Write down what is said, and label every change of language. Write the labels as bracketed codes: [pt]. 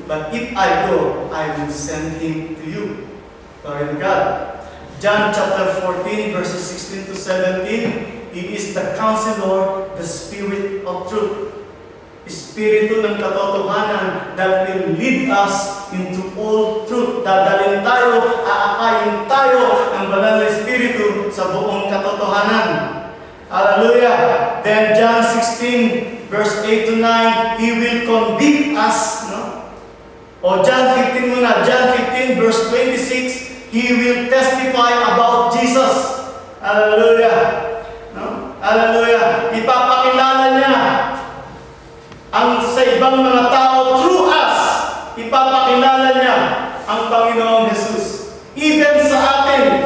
[en] But if I go, I will send Him to you. Glory to God. John chapter 14, verses 16 to 17, He is the Counselor, the Spirit of truth. [tl] Espiritu ng katotohanan [en] that will lead us into all truth. [tl] Dadalhin tayo, aakayin tayo ng Banal na Espiritu sa buong katotohanan. Hallelujah. [en] Then John 16, verse 8 to 9, He will convict us. No? O John 15 muna. John 15, verse 26, He will testify about Jesus. Hallelujah. No? Hallelujah. [tl] Ipapakilala niya ang sa ibang mga tao [en] through us. [tl] Ipapakilala niya ang Panginoong Jesus. Even sa atin.